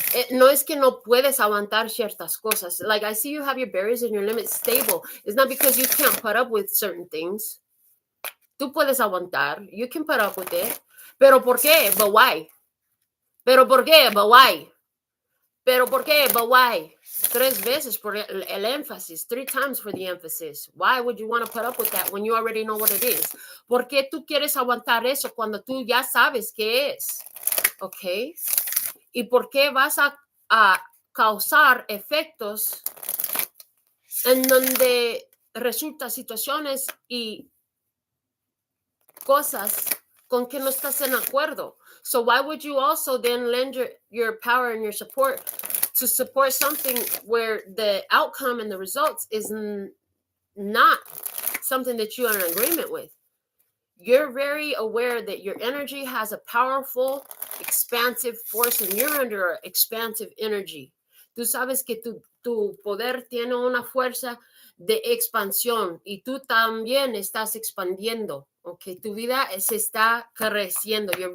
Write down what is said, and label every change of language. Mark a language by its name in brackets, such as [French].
[Spanish] No es que no puedes aguantar ciertas cosas. [English] Like, I see you have your barriers and your limits stable. It's not because you can't put up with certain things. [Spanish] Tú puedes aguantar. [English] You can put up with it. [Spanish] ¿Pero por qué? [English] But why? [Spanish] ¿Pero por qué? But why? ¿Pero por qué? But why? 3 veces por el énfasis. [English] 3 times for the emphasis. Why would you want to put up with that when you already know what it is? [Spanish] ¿Por qué tú quieres aguantar eso cuando tú ya sabes qué es? ¿Ok? ¿Y por qué vas a causar efectos en donde resultan situaciones y cosas con que no estás en acuerdo? [English] So why would you also then lend your power and your support to support something where the outcome and the results is not something that you are in agreement with? You're very aware that your energy has a powerful, expansive force, and you're under expansive energy. [Spanish] Tú sabes que tu poder tiene una fuerza de expansión y tú también estás expandiendo. Okay, tu vida se está creciendo.